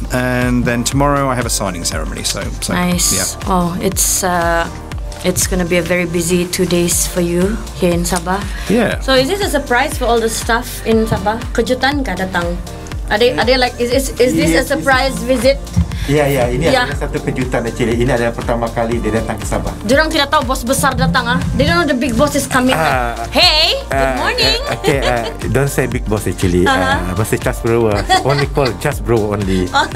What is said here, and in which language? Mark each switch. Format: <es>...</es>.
<en>And then tomorrow I have a signing ceremony. So nice. Yeah. Oh, it's going to be a very busy 2 days for you here in Sabah. Yeah. So is this a surprise for all the staff in Sabah?</en> <ms>Kejutan kah datang?</ms> <en>Are they like, is this a surprise visit?</en> <ms>Ya, ini adalah satu kejutan</ms> <en>actually.</en> <ms>Ini adalah pertama kali dia datang ke Sabah. Diorang tidak tahu bos besar datang.</ms> <en>They don't know the big boss is coming. Hey, good morning. Don't say big boss actually.</en> <ms>Mesti Charles Bro.</ms> <en>Only call Charles Bro only.</en>